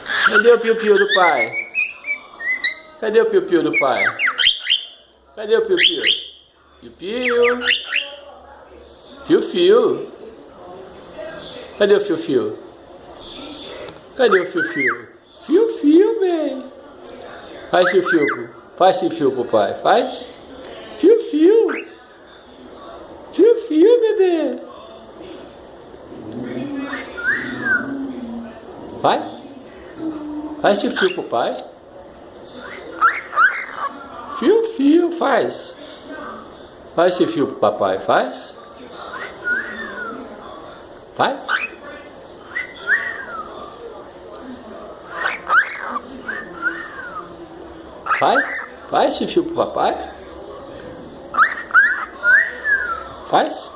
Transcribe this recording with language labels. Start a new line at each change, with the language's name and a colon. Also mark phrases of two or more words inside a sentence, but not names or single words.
Portuguese: Cadê o piu-piu do pai? Cadê o piu-piu do pai? Cadê o piu-piu? Piu-piu. Fiu-fiu. Cadê o Fiu-Fiu? Cadê o Fiu-Fiu? Fiu-Fiu, bem. Faz Fiu-Fiu. Faz Fiu-Fiu pro pai. Faz. Fiu-Fiu. Fiu-Fiu, bebê. Faz. Faz Fiu-Fiu pro pai. Fiu-Fiu, faz. Faz Fiu-Fiu pro papai. Faz. Faz. Faz Fiu-Fiu pro papai. Faz.